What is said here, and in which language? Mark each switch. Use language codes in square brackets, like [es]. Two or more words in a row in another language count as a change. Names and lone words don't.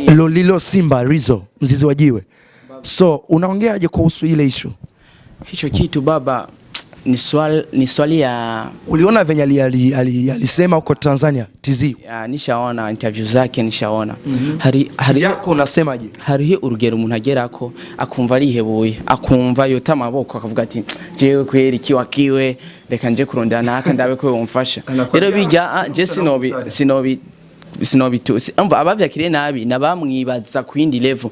[sw] Lolilo Simba Rizzo mzizi wa jiwe. So unaongeaje kuhusu ile issue? Hicho kitu baba ni swali ya uliona venye alisema huko Tanzania TZ? Nishaona interview zake, nishaona. Hari yako unasemaje? [rn] Hariho urugero umuntu agerako akumva arihebuye, akumva yota amaboko akavuga ati jewe kweri ikiwakiwe reka nje kurondana aka ndabe ko yomfasha. Rero bijya je sinobi abavyakire nabi nabamwibaza ku yindi level.